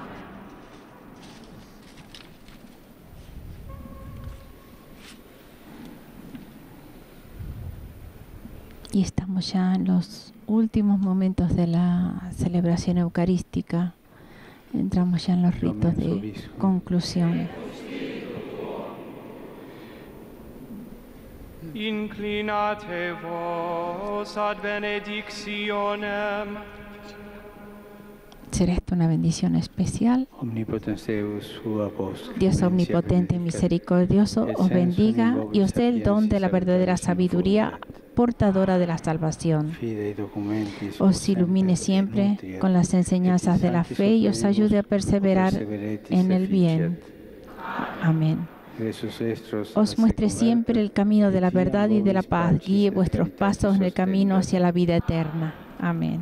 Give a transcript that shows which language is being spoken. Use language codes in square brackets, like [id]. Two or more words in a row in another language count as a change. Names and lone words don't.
[es] Y estamos ya en los últimos momentos de la celebración eucarística. Entramos ya en los ritos de conclusión. [la] Inclinate vos ad benedictionem. [es] ¿Será esto una bendición especial? Dios omnipotente y misericordioso os bendiga y os dé el don de la verdadera sabiduría, portadora de la salvación. Os ilumine siempre con las enseñanzas de la fe y os ayude a perseverar en el bien. Amén. Os muestre siempre el camino de la verdad y de la paz. Guíe vuestros pasos en el camino hacia la vida eterna. Amén.